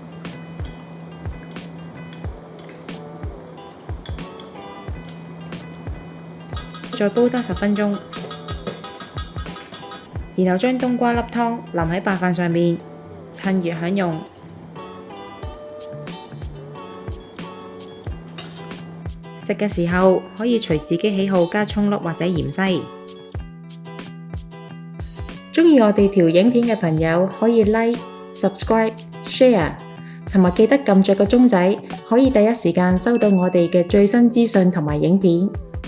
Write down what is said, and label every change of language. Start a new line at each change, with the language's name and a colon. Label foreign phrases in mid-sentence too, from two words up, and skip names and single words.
Cantonese: 再煲多10分鐘，然後將冬瓜粒湯淋喺白飯上面，趁熱享用。食嘅時候可以隨自己喜好加蔥粒或者芫茜。鍾意我哋條影片嘅朋友可以
English: like、subscribe、share，
Cantonese: 同埋記得撳着個鐘仔，可以第一時間收到我哋嘅最新資訊同埋影片。